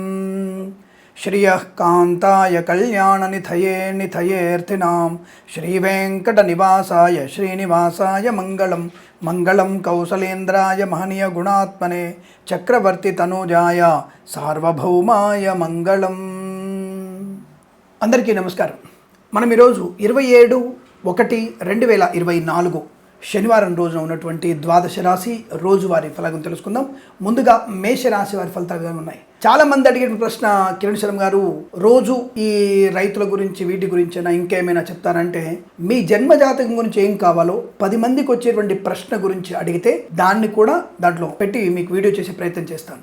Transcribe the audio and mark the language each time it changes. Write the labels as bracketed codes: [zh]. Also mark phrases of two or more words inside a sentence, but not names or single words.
[sa] श्रियः कान्ताय कल्याणनिधये निधयेऽर्थिनां श्रीवेङ्कटनिवासाय श्रीनिवासाय मङ्गलं मङ्गलं कौसलेन्द्राय महनीयगुणात्मने चक्रवर्ती तनूजाय सार्वभौमाय मङ्गलम्। [te] అందరికీ నమస్కారం। మనం ఈరోజు 27/1/2024 శనివారం రోజున ఉన్నటువంటి ద్వాదశ రాశి రోజువారీ ఫలాలను తెలుసుకుందాం। ముందుగా మేషరాశి వారి ఫలితాలు ఉన్నాయి। చాలా మంది అడిగిన ప్రశ్న, కిరణ్ శర్మ గారు రోజు ఈ రైతుల గురించి వీటి గురించి ఇంకేమైనా చెప్తారంటే, మీ జన్మజాతకం గురించి ఏం కావాలో 10 మందికి వచ్చేటువంటి ప్రశ్న గురించి అడిగితే దాన్ని కూడా దాంట్లో పెట్టి మీకు వీడియో చేసే ప్రయత్నం చేస్తాను।